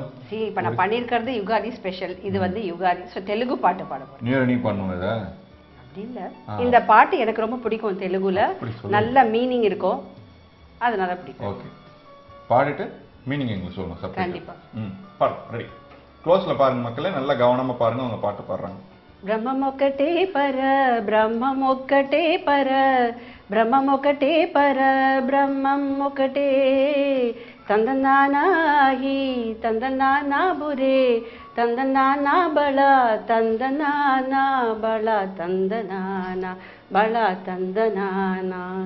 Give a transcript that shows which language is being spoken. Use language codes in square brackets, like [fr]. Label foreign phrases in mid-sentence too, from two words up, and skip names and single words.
[ta] சரி, இப்போ நான் பண்ணியிருக்கிறது யுகாதி ஸ்பெஷல். இது வந்து யுகாதி, ஸோ தெலுங்கு பாட்டு பாட போறேன். நீ பண்ணுவோம் இதை? அப்படி இல்லை, இந்த பாட்டு எனக்கு ரொம்ப பிடிக்கும். தெலுங்குல நல்ல மீனிங் இருக்கும், அதனால பிடிக்கும். ஓகே, பாடிட்டு மீனிங் எங்களுக்கு சொல்லணும். கண்டிப்பா. பாடு, ரெடி. க்ளோஸ்ல பாருங்க மக்களே, நல்லா கவனமா பாருங்க அவங்க பாட்டு பாடுறாங்க. [te] బ్రహ్మమొక్కటే పర బ్రహ్మమొక్కటే పర బ్రహ్మమొక్కటే పర బ్రహ్మం ఒకటే తందనానాహి తందనానా బురే తందనానా బళ తందనానా బళ తందనానా బళ తందనానా